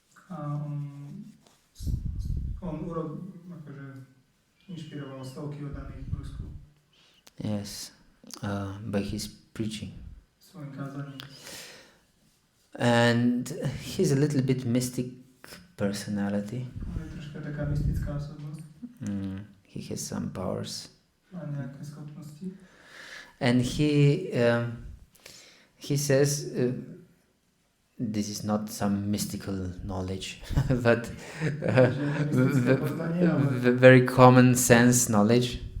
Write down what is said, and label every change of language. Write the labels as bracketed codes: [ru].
[sk] A on akože inšpiroval stovky oddaných v Rusku. [en] Yes, by his preaching. [sk] Svojim kázaním. [en] And he's a little bit mystic personality. [sk] On je troška taká mystická osobnosť. [en] He has some powers. [sk] Má nejaké schopnosti. [en] And he says, this is not some mystical knowledge, but very common sense knowledge,